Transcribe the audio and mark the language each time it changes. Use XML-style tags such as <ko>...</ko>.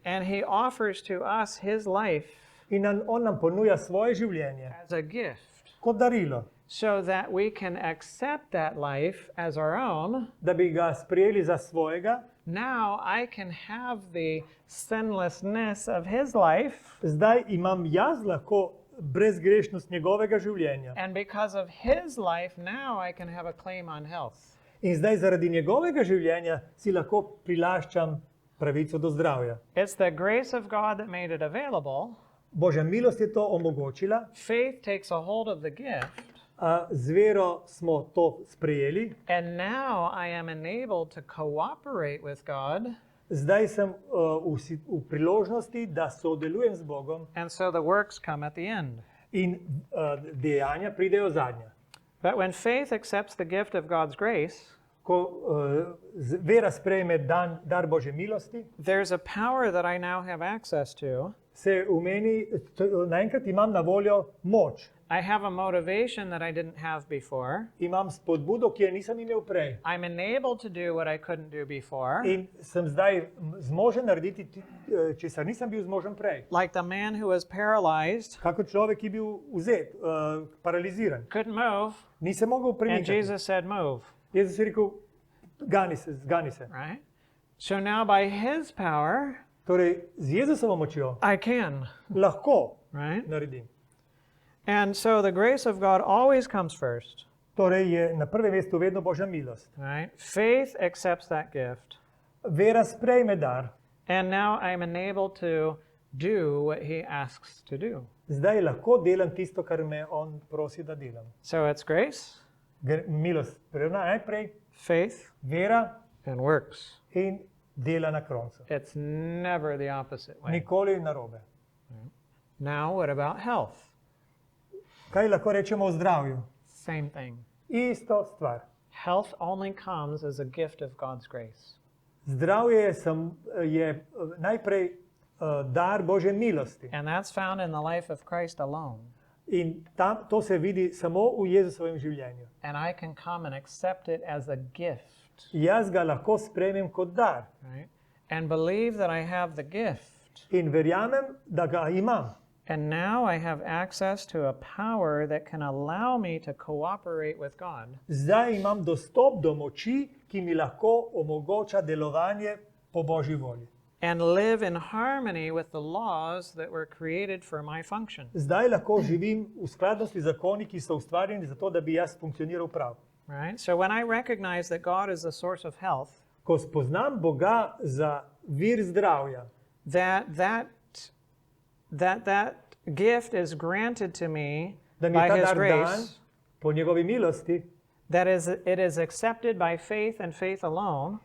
<en>And he offers to us his life</en> <sl>In on nam ponuja svoje življenje</sl> <en>as a gift</en> <sl>kot darilo,</sl> <en>so that we can accept that life as our own.</en> <sl>da bi ga sprejeli za svojega.</sl> <en>Now I can have the sinlessness of his life,</en> <sl>Zdaj imam jaz lahko brezgrešnost njegovega življenja.</sl> <en>and because of his life, now I can have a claim on health.</en> <sl>In zdaj zaradi njegovega življenja si lahko prilaščam pravico do zdravja.</sl> <en>It's the grace of God that made it available.</en> <sl>Božja milost je to omogočila,</sl> <en>Faith takes a hold of the gift,</en> <sl>z vero smo to sprejeli.</sl> <en>and now I am enabled to cooperate with God,</en> <sl>Zdaj sem v priložnosti, da sodelujem z Bogom</sl> <en>and so the works come at the end.</en> <sl>in dejanja pridejo zadnja.</sl> <en>But when faith accepts the gift of God's grace,</en> <sl>Ko vera sprejme dar Božje milosti,</sl> <en>there's a power that I now have access to.</en> <sl>se v meni, naenkrat imam na voljo moč.</sl> <en>I have a motivation that I didn't have before.</en> <sl>Imam spodbudo, ki je nisem imel prej.</sl> <en>I'm enabled to do what I couldn't do before.</en> <sl>In sem zdaj zmožen narediti, česar nisem bil zmožen prej.</sl> <en>Like the man who was paralyzed,</en> <sl>Kako človek, ki je bil vzet, paraliziran.</sl> <en>couldn't move,</en> <sl>Ni se mogel</sl> <en>and</en> <sl>premikati.</sl> <en>Jesus said, move,</en> <sl>Jezus je rekel, zgani se.</sl> <en>right? So now by his power,</en> <sl>Torej, z Jezusovo močjo</sl> <en>I can,</en> <sl>lahko</sl> <en>right?</en> <sl>naredim.</sl> <en>And so the grace of God always comes first,</en> <sl>Torej je na prvem mestu vedno Božja milost.</sl> <en>right? Faith accepts that gift.</en> <sl>vera sprejme dar.</sl> <en>and now I'm enabled to do what he asks to do.</en> <sl>Zdaj lahko delam tisto, kar me on prosi, da delam.</sl> <en>So it's grace,</en> <sl>Milost prevna najprej,</sl> <en>faith,</en> <sl>vera</sl> <en>and works.</en> <sl>in dela na koncu.</sl> <en>It's never the opposite way.</en> <sl>Nikoli narobe.</sl> <en>Now, what about health?</en> <sl>Kaj lahko rečemo o zdravju?</sl> <en>Same thing.</en> <sl>Isto stvar.</sl> <en>Health only comes as a gift of God's grace.</en> <sl>Zdravje je najprej dar Božje milosti.</sl> <en>And that's found in the life of Christ alone.</en> <sl>In to se vidi samo v Jezusovem življenju.</sl> <en>And I can come and accept it as a gift,</en> <sl>Jaz ga lahko sprejmem kot dar</sl> <en>right? And believe that I have the gift.</en> <sl>in verjamem, da ga imam.</sl> <en>And now I have access to a power that can allow me to cooperate with God.</en> <sl>Zdaj imam dostop do moči, ki mi lahko omogoča delovanje po Božji volji.</sl> <en>And live in harmony with the laws that were created for my function.</en> <sl>Zdaj lahko živim v skladnosti z zakoni, ki so ustvarjeni zato, da bi jaz funkcioniral prav.</sl> <en>Right? So when I recognize that God is the source of health,</en> <sl>Ko spoznam Boga za vir zdravja,</sl> <en>that gift is granted to me</en> <sl>da mi je</sl> <en>by</en> <sl>ta</sl> <en>His</en> <sl>dar dan</sl> <en>grace,</en> <sl>po njegovi milosti</sl> <en>that is, it is accepted by faith and faith alone,</en>